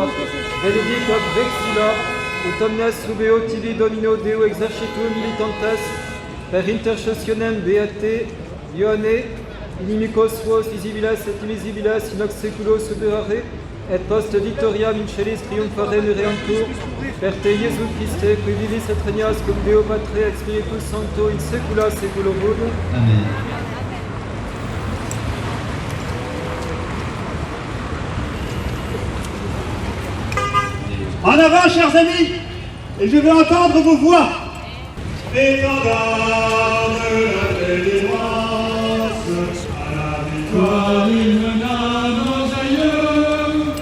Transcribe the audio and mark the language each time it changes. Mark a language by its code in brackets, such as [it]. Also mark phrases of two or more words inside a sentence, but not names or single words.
[la] Benedicat vexilla ut omnes subeo tibi Domino Deo exercitum militantes per intercessionem beate Ioanne inimicos vos visibilas et invisibilas in hoc seculo superare et post victoriam in celis triumphare mereantur, per te Iesu Christe, qui vivis et regnas cum Deo Patre et Spiritus Sancto in saecula saeculorum. Amen. [fr] En avant, chers amis! Et je veux entendre vos voix. Étendard de la délivrance, à la victoire il mena nos aïeux.